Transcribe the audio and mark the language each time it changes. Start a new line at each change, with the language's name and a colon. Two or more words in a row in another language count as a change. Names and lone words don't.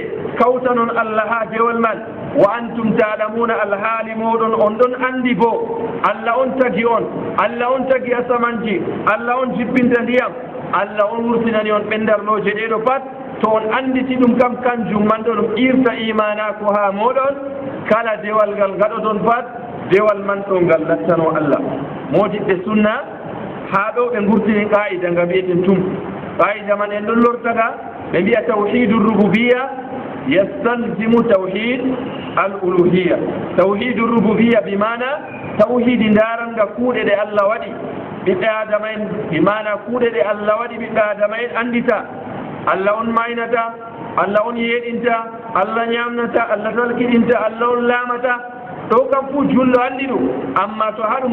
Fula: kawta noon allah ha dewal man
Arabic: وأنتم تعلمون
Fula: alhaali moɗon on ɗon andi bo allah on tagi on allah on tagi asamanji allah on jippinta ndiyam allah on wurtinani on ɓendarloje ɗeɗo pat to on anditi ɗum kam kanjum man ɗo ɗum irta imanako ha moɗon kala dewal ngal gaɗoton pat dewal man ɗo ngal lattano allah modiɓɓe sunna ha ɗo ɓe gurtini qa'ida nga mbiyeten tum qa'ida man en ɗon lortaga ɓe mbiya
Arabic: توحيد الربوبية يستلزم توحيد الألوهية توحيد الربوبية
Fula: bimana tawhidi daranga kuuɗe ɗe allah waɗi ɓiɓɓe adama en bimana kuuɗe ɗe allah waɗi ɓiɓɓe adama en andita allah on maynata allah on yeɗinta allah ñamnata allah talkiɗinta allah on laamata ɗo kam fuu jullo andi ɗum amma to haɗum